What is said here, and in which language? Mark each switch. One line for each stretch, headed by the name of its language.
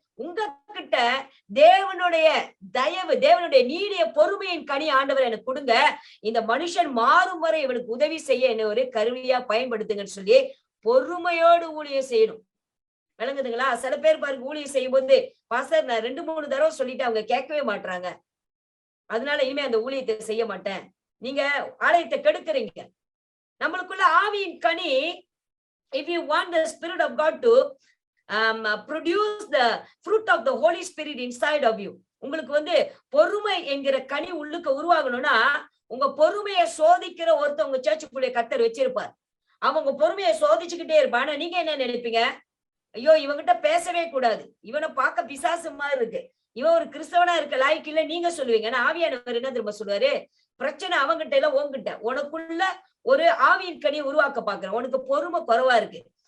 Tamil: உங்ககிட்ட தேவனுடைய தயவு, தேவனுடைய நீடிய பொறுமையின் கனி ஆண்டவர் எனக்கு கொடுங்க, இந்த மனுஷன் மாறும் வரை இவனுக்கு உதவி செய்ய என்ன ஒரு கருவியா பயன்படுத்துங்கன்னு சொல்லி பொறுமையோடு ஊழியம் செய்யணும். விளங்குதுங்களா? சில பேர் பாருங்க ஊழியம் செய்யும் போது பாஸ்டர் நான் 2-3 தடவை சொல்லிட்டு அவங்க கேட்கவே மாட்டாங்க, அதனால இனிமே அந்த ஊழியத்தை செய்ய மாட்டேன். நீங்க ஆலயத்தை கெடுக்குறீங்க. நம்மளுக்குள்ள ஆவியின் கனி,
English: if you want the spirit of God to produce the fruit of the Holy Spirit inside of you,
Tamil: உங்களுக்கு பொறுமை என்கிற கனி உள்ளுக்கு உருவாகணும்னா உங்க பொறுமையை சோதிக்கிற ஒருத்தவங்க சர்ச்சுக்குள்ளே கர்த்தர் வச்சிருப்பார். அவங்க பொறுமையை சோதிச்சுக்கிட்டே இருப்பான். நீங்க என்ன நினைப்பீங்க? ஐயோ இவங்கிட்ட பேசவே கூடாது, இவனை பார்க்க பிசாசு மாதிரி இருக்கு, இவன் ஒரு கிறிஸ்தவனா இருக்க லாய்க்கு இல்ல நீங்க சொல்லுவீங்க. ஆனா ஆவியானவர் என்ன திரும்ப சொல்லுவாரு? பிரச்சனை அவங்கிட்ட இல்ல உங்ககிட்ட. உனக்குள்ள ஒரு ஆவியின் கனி உருவாக்க பாக்குறேன், உனக்கு பொறுமை குறைவா இருக்கு.